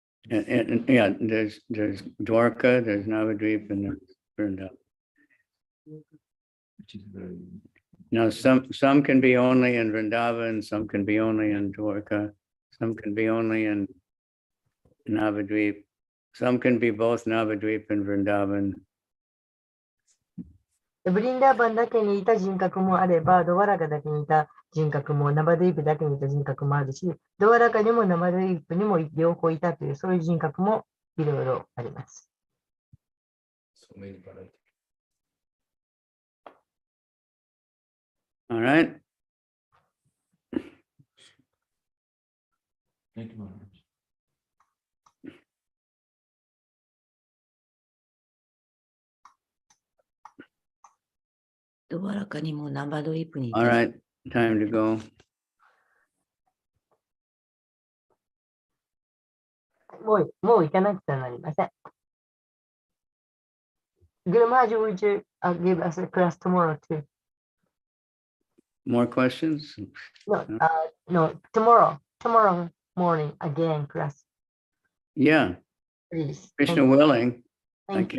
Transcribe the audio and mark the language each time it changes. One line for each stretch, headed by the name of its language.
English: And yeah, there's Dwarka, there's Navadvip, and there's Vrindavan. Now some can be only in Vrindavan, some can be only in Dwarka, some can be only in Navadvip, some can be both Navadvip and Vrindavan.
Japanese: ブリンダーバンだけにいた人格もあれば、ドワラカだけにいた人格も、ナバドゥイプだけにいた人格もあるし、ドワラカにもナバドゥイプにも両方いたという、そういう人格もいろいろあります。
English: All right. Thank you, Maharaj.
Japanese: ドワラカにもナバドイプにいた
English: All right, time to go.
Japanese: もう行かなくてはなりません。
English: Guru Maharaj, would you give us a class tomorrow too? More questions? No, tomorrow morning again class. Yeah, Please. Krishna willing. I Thank you.